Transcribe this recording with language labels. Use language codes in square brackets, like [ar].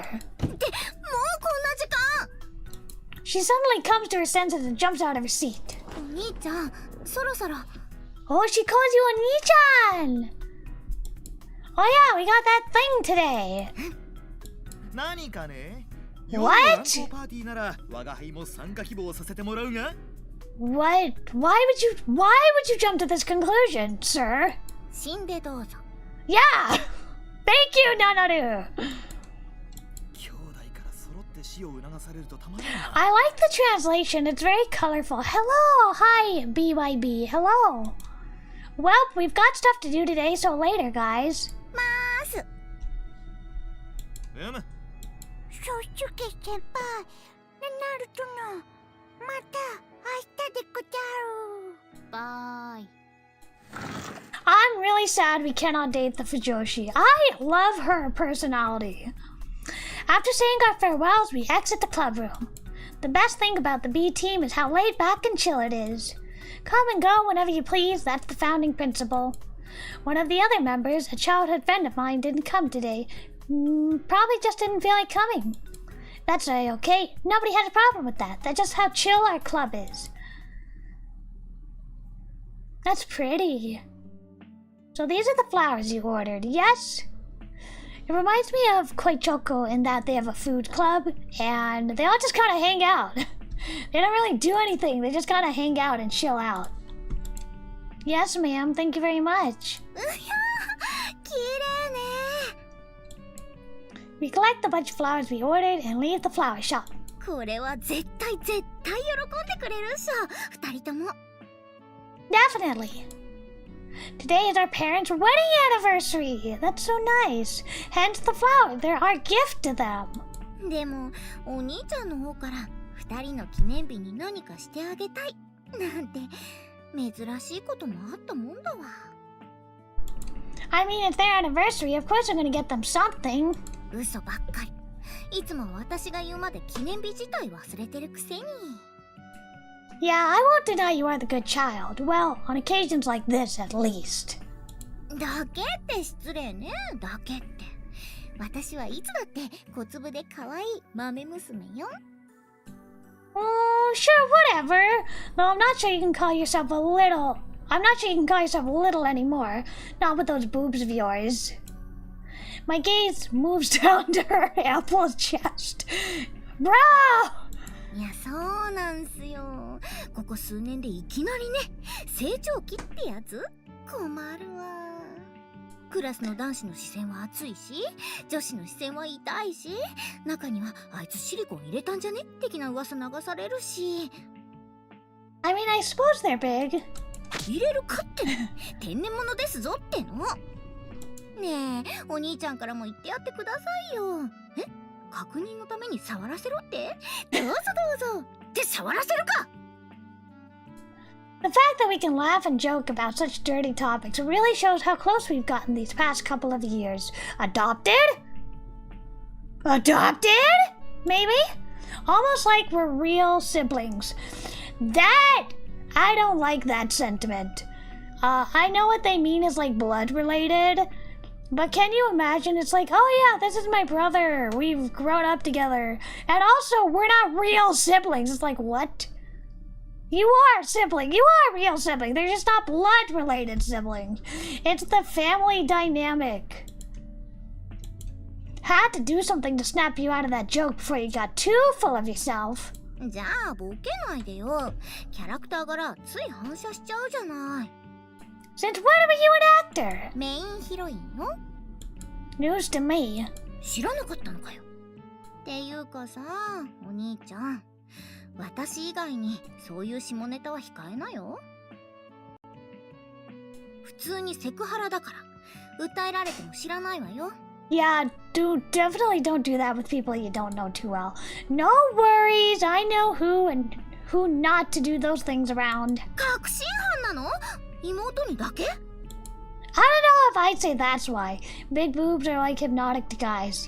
[ja] って、もうこんな時間。 [en] She suddenly comes to her senses and jumps out of her seat. [ja] お兄ちゃん、そろそろ。 [en] Oh, she calls you Oni-chan! Oh yeah, we got that thing today. [ja] 何かね [en] What? [ja] パーティーなら我が輩も参加希望させてもらうが [en] What? Why would you jump to this conclusion, sir? [ja] 死んでどうぞ。 [en] Yeah! Thank you, Nanaru! [ja] 兄弟から揃って死を促されるとたまらんな [en] I like the translation. It's very colorful. Hello! Hi, BYB. Hello. Well, we've got stuff to do today, so later, guys. [ja] まーす。そうすけ先輩、ナルトのまた明日でござる。 [en] バイ。 I'm really sad we cannot date the Fujoshi. I love her personality. After saying our farewells, we exit the club room. The best thing about the B team is how laid back and chill it is. Come and go whenever you please, that's the founding principle. One of the other members, a childhood friend of mine, didn't come today. Probably just didn't feel like coming. That's okay. Nobody has a problem with that. That's just how chill our club is. That's pretty. So these are the flowers you ordered, yes? It reminds me of Koichoko in that they have a food club, and they all just kind of hang out. They don't really do anything, they just kind of hang out and chill out. Yes, ma'am, thank you very much. [ja] うひゃー、綺麗ね。 [en] We collect the bunch of flowers we ordered and leave the flower shop. [ja] これは絶対喜んでくれるっしょ、二人とも。 [en] Definitely. Today is our parents' wedding anniversary. That's so nice. Hence the flower. They're our gift to them. [ja] でもお兄ちゃんの方から二人の記念日に何かしてあげたいなんて珍しいこともあったもんだわ。 [en] I mean, it's their anniversary. Of course I'm gonna get them something. [ja] 嘘ばっかり。いつも私が言うまで記念日自体忘れてるくせに。 [en] Yeah, I won't deny you are the good child. Well, on occasions like this, at least. [ja] だけって失礼ね。だけって。私はいつだって小粒で可愛い豆娘よ。 [en] Oh, sure, whatever. Though I'm not sure you can call yourself a little. I'm not sure you can call yourself little anymore. Not with those boobs of yours. My gaze moves down to her ample chest. Bro! [ja] いや、そうなんすよ。ここ数年でいきなりね、成長期ってやつ？困るわ。クラスの男子の視線は熱いし、女子の視線は痛いし、中にはあいつシリコン入れたんじゃね的な噂流されるし。 [en] I mean, I suppose they're big. [ja] 入れるかってね、天然物ですぞっての。ねえ、お兄ちゃんからも言ってやってくださいよ。え？確認のために触らせろって？どうぞどうぞ。って触らせるか。 [en] The fact that we can laugh and joke about such dirty topics really shows how close we've gotten these past couple of years. Adopted? Adopted? Maybe? Almost like we're real siblings. That... I don't like that sentiment. I know what they mean is like blood related, but can you imagine? It's like, oh yeah, this is my brother. We've grown up together. And also, we're not real siblings. It's like, what? You are a sibling. You are a real sibling. They're just not blood related siblings. It's the family dynamic. Had to do something to snap you out of that joke before you got too full of yourself. [ja] じゃあボケないでよ。キャラクター柄つい反射しちゃうじゃない。 [en] Since when were you an actor? [ja] メインヒロインよ。 [en] News to me. [ja] 知らなかったのかよ。っていうかさ、お兄ちゃん。私以外にそういう下ネタは控えなよ。普通にセクハラだから訴えられても知らないわよ。 [en] Yeah, definitely don't do that with people you don't know too well. No worries, I know who and who not to do those things around. [ja] 確信犯なの？妹にだけ？ [en] I don't know if I'd say that's why. Big boobs are like hypnotic to guys.